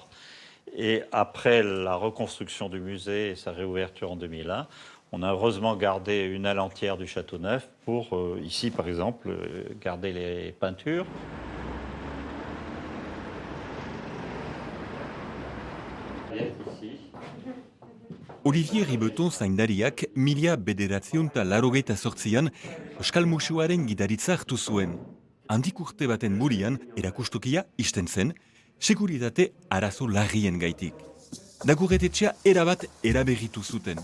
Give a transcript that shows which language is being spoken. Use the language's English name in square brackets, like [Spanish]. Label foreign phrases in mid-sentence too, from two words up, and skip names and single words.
[French] Et après la reconstruction du musée et sa réouverture en 2001, on a heureusement gardé une aile entière du Château Neuf pour, ici par exemple, garder les peintures. Ici. [Basque] Olivier Ribeton zaindariak 1988an Euskal Museoaren gidaritza hartu zuen. Handik urte baten burian erakustokia isten zen, seguritate arazo larrien gaitik. Daguretetxea erabat eraberritu zuten.